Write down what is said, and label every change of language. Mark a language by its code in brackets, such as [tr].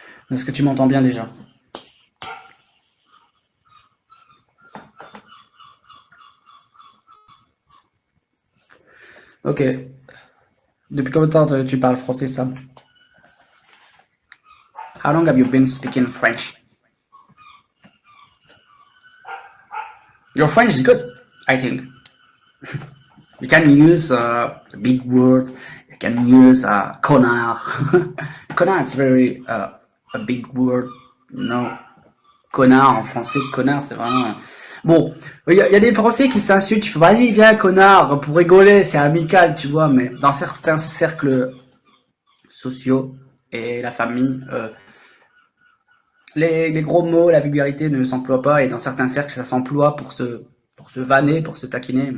[fr] Est-ce que tu m'entends bien déjà? Ok. Depuis combien de temps tu parles français, Sam? [en] How long have you been speaking French? Your French is good, I think. You can use a big word. You can use connard. Connard, it's very a big word. No. [fr] Connard en français, connard, c'est vraiment. Bon, il y a des Français qui s'insultent. Vas-y, viens, connard, pour rigoler, c'est amical, tu vois. Mais dans certains cercles sociaux et la famille, les gros mots, la vulgarité ne s'emploient pas. Et dans certains cercles, ça s'emploie pour se vanner, pour se taquiner.